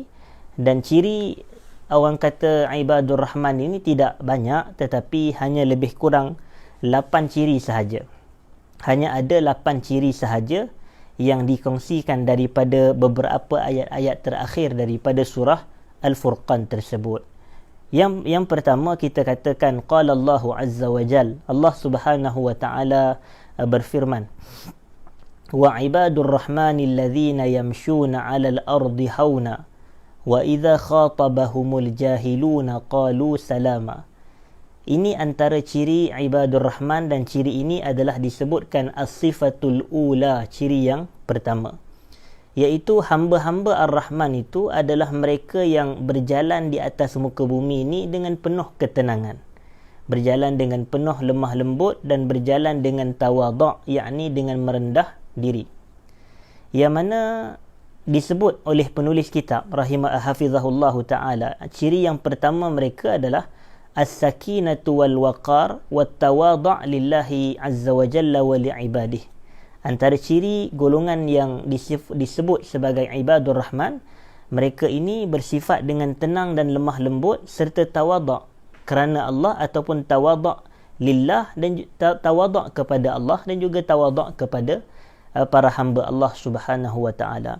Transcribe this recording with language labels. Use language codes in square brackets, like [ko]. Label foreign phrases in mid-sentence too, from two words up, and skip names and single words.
[ms] Dan ciri orang kata [ar] عباد الرحمن [ms] ini tidak banyak, tetapi hanya lebih kurang 8 ciri sahaja. Hanya ada 8 ciri sahaja yang dikongsikan daripada beberapa ayat-ayat terakhir daripada surah Al-Furqan tersebut. Yang pertama kita katakan, [ar] قال الله عز وجل الله سبحانه وتعالى berfirman, وعباد الرحمن الذين يمشون على الأرض هونا وإذا خاطبهم الجاهلون قالوا سلاما. [ms] Ini antara ciri [ar] عباد الرحمن, [ms] dan ciri ini adalah disebutkan [ar] الصفة الأولى, [ms] ciri yang pertama, iaitu hamba-hamba Ar-Rahman itu adalah mereka yang berjalan di atas muka bumi ini dengan penuh ketenangan, berjalan dengan penuh lemah lembut, dan berjalan dengan tawadhu', yakni dengan merendah diri. Yang mana disebut oleh penulis kitab [ar] حفظه الله تعالى, [ms] ciri yang pertama mereka adalah [ar] السكينة والوقار والتواضع لله عز وجل ولعباده. [ms] Antara ciri golongan yang disebut sebagai [ar] عباد الرحمن, [ms] mereka ini bersifat dengan tenang dan lemah lembut serta tawadhu' kerana Allah, ataupun [ar] تواضع لله, [ms] dan tawadhu' kepada Allah, dan juga tawadhu' kepada para hamba Allah [ar] سبحانه وتعالى.